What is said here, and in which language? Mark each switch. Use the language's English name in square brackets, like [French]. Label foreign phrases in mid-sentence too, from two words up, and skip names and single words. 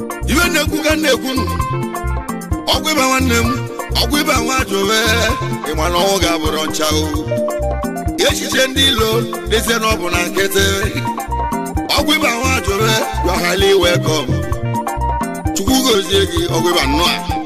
[Igbo] Iwe na-ekwu ka m na-ekwu nụ. Ọgwụ ịba nwanne m, ọgwụ ịba nwa ajụwe, ị ma na ọnwụ ga-abụrụ ncha o. Echiche ndị ilo dịzie na ọ bụ na nkịtị. Ọgwụ ịba nwa ajụwe, [English] you are highly welcome. [Igbo] Chukwu gozie gị, ọgwụ ịba nnọọ a.